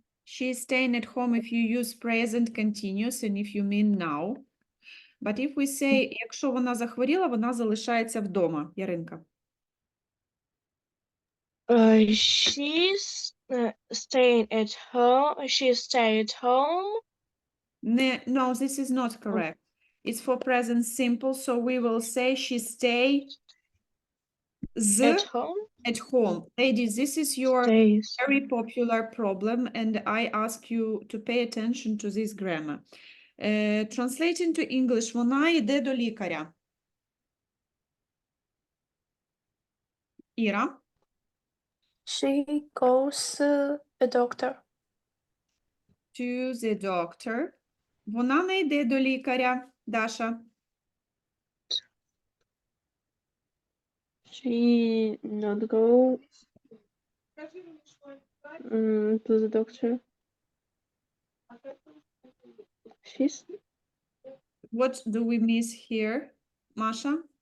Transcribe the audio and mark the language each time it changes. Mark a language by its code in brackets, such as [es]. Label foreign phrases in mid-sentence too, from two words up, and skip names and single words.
[en] She's staying at home if you use present continuous and if you mean now. But if we say, [uk] якщо вона захворіла, вона залишається вдома. Яринка. [en] She's staying at home. She stay at home. No, this is not correct. It's for present simple, so we will say she stay At home. At home. Ladies, this is your Stays. very popular problem, and I ask you to pay attention to this grammar. Translate into English. [uk] Вона йде до лікаря. Іра? [en] She goes to a doctor. To the doctor. [uk] Вона не йде до лікаря. Даша? [en] She not go to the doctor. She's What do we miss here, Masha?